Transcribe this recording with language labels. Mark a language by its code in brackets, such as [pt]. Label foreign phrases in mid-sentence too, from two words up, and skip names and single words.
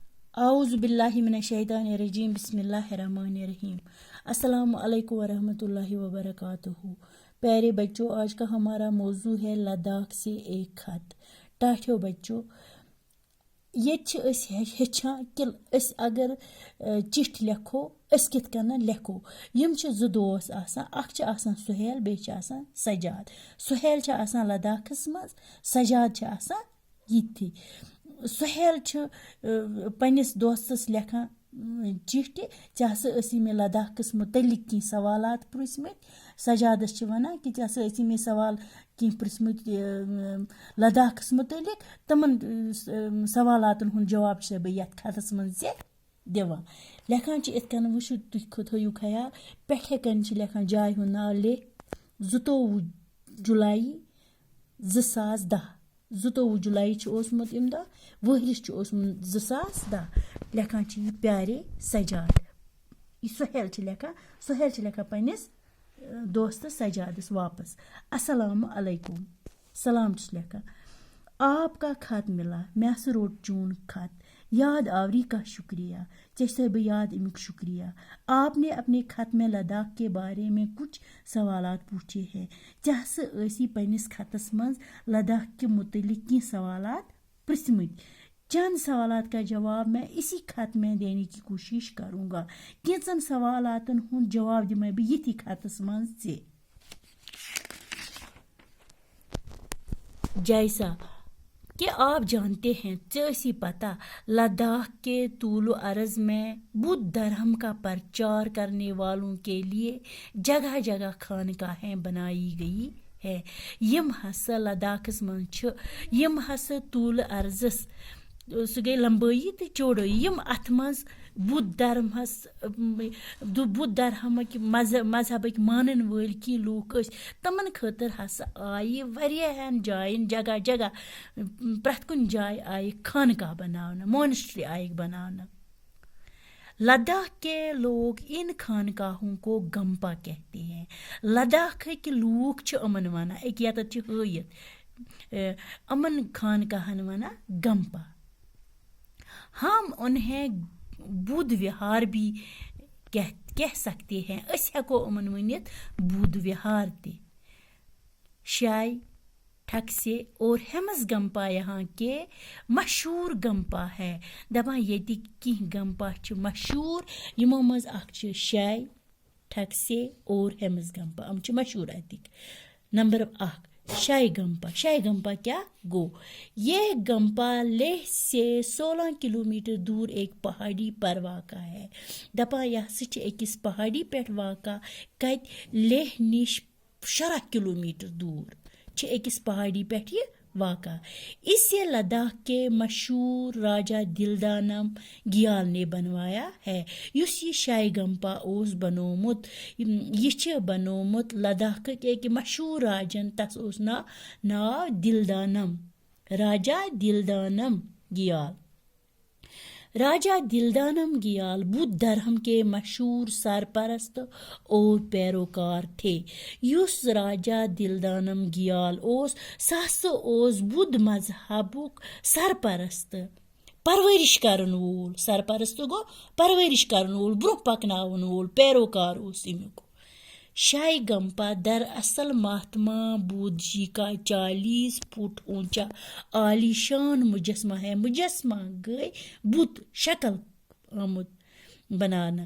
[ar] أعوذ بالله من الشيطان الرجيم بسم الله الرحمن الرحيم. السلام عليكم ورحمة الله وبركاته. [hi] प्यारे बच्चों, आज का हमारा मौजू है लद्दाख से एक खत। [ks] टाठियों बच्चों, ये हेचान कि अगर चिट्ठ लेखो कित कन लेखो। यम जु दोस आसान, अख आसान सुहेल बेच आसान सजाद। सुहेल लद्दाखस मज, सजाद आसान यी। सुहेल पन्निस दोस्तस लेखान चिट्ठ चे हसा मे लद्दाखस मुतलिक की सवालात पुछमत। सजादस वनान कि चे हसा मे सवाल की पुछमत लद्दाखस मुतलिक। तमन सवालातन हुंद जवाब बह यथ खतस मज दिवान। लेखान इतकन वुचु तुह थयु ख्याल पे हेकन लेखान जाय हुंद नाव लेख 22 जुलाई 2010। 22 जुलाई ओसमुत इम दह, वहरिस ओसमुत 2010। लेखान यह प्यारे सजाद। सुहेल लेखान पन्निस दोस्त सजादस वापस। [ar] السلام عليكم. [ks] सलाम लेखान, [hi] आपका खत मिला, मैं [ks] रोट चून खत। [hi] याद आवरी का शुक्रिया, जैसे भी याद इमुक शुक्रिया। आपने अपने खत में लद्दाख के बारे में कुछ सवालात पूछे हैं। [ks] जैसे पन्निस खतस मज लद्दाख के मुतलिक की सवालात पृछमत। [hi] चंद सवालात का जवाब मैं इसी खत में देने की कोशिश करूँगा। [ks] कैंचन सवालातन हुंद जवाब दिमे बह यथी खतस मज [hi] जैसा कि आप जानते हैं, जैसी पता लद्दाख के तूलो अर्ज में बुद्ध धर्म का प्रचार करने वालों के लिए जगह जगह खानकाहें बनाई गई है। [ks] यम हसा लद्दाखस मज यम हसा तूल अर्जस सह गई [hi] लंबाई तो चौड़ाई। [ks] यम अथ मज बुद्ध धर्मक मजहबक मानन वाल की लूक तमन खतर हसा आय वारियाहन जायन जगह जगह प्रथ कुन जाय आय खानका बनाना, मोनेस्ट्री आय बनाना। [hi] लद्दाख के लोग इन खानकाहों को गंपा कहते हैं। [ks] लद्दाख के लोग अमन वना एक हयत अमन खानकाहन वना गंपा। [hi] हम उन्हें बुद्ध विहार भी कह सकते हैं। [ks] अस हेको अमन वनित बुद्ध विहार ते। [hi] शाय, ठकसे और हेमस गंपा यहाँ के मशहूर गंपा है। [ks] दपान ये की गंपा मशहूर, यमो मज अख शाय, ठकसे और हेमस गंपा हम मशहूर अतिक। नंबर 1 शाही गंपा। शाही गंपा क्या गो? [hi] यह गंपा लेह से 16 किलोमीटर दूर एक पहाड़ी पर वाक़ा है। [ks] दपा यह अकिस पहाड़ी पे वाक़ा कत लेह निश 17 किलोमीटर दूर अकिस पहाड़ी पे वाक़ा। [hi] इसे लद्दाख के मशहूर राजा दिलदानम गियाल ने बनवाया है। [ks] युस ये शाही गंपा ओस बनोमुत, यह बनोमुत लद्दाख [hi] के एक मशहूर [ks] राजन, तस ओस नाव दिलदानम, राजा दिलदानम गियाल। [hi] राजा दिलदानम गियाल बुद्ध धर्म के मशहूर सरपरस्त और पैरोकार थे। [ks] युस राजा दिलदानम गियाल ओस ओस बुद्ध मजहबुक सरपरस्त, परवरिश करन वोल। सरपरस्त गो परवरिश करन वोल, ब्रोह पकनावन वोल पैरोकार ओस इमुक। [hi] शाही गंपा दरअसल महात्मा बुद्ध जी का 40 फुट ऊंचा आलीशान मुजस्मा है। [ks] मुजस्मा गई बुद्ध शक्ल आमुद बनाना।